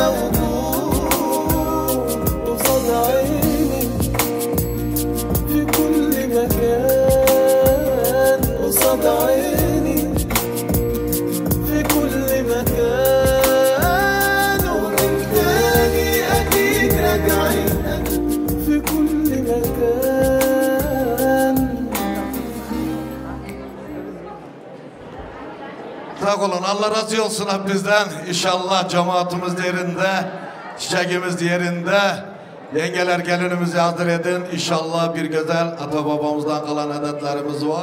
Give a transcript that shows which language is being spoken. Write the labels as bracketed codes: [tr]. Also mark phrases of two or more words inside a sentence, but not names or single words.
[ar] موجود قصاد عيني في كل مكان قصاد عيني في كل مكان ومن تاني أكيد راجعين في كل مكان. [tr] Sağ olun, Allah razı olsun hepinizden. İnşallah cemaatimiz yerinde, çiçeğimiz yerinde. Yengeler gelinimizi hazır edin. İnşallah bir güzel ata babamızdan kalan adetlerimiz var.